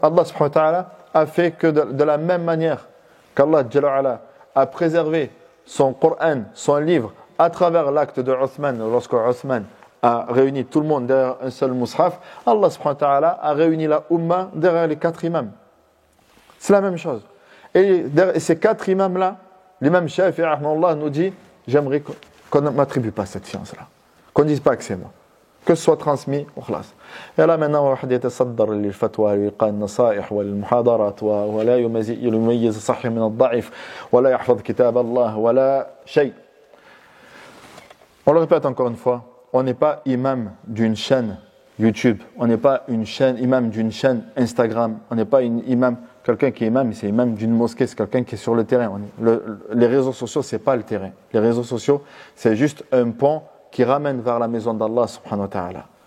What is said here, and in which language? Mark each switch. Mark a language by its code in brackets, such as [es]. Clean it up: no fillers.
[fr] Allah subhanahu wa ta'ala a fait que de la même manière qu'Allah Jalla ala a préservé son Coran, son livre, à travers l'acte de Uthman, lorsque Uthman a réuni tout le monde derrière un seul mushaf, Allah subhanahu wa ta'ala a réuni la Ummah derrière les 4 imams. C'est la même chose. Et ces 4 imams-là, l'imam Shafi'i nous dit, j'aimerais qu'on ne m'attribue pas cette science-là. Qu'on ne dise pas que c'est moi. Que ce soit transmis au khlas. Et là maintenant, [ar] واحد يتصدر للفتوى ويلقى النصائح والمحاضرات ولا يميز الصحيح من الضعيف ولا يحفظ كتاب الله ولا شيء. [fr] On le répète encore une fois, on n'est pas imam d'une chaîne YouTube, on n'est pas imam d'une chaîne Instagram, on n'est pas quelqu'un qui est imam, c'est imam d'une mosquée, c'est quelqu'un qui est sur le terrain. Les réseaux sociaux, c'est pas le terrain. Les réseaux sociaux, c'est juste un pont qui ramène vers la maison d'Allah subhanahu wa ta'ala.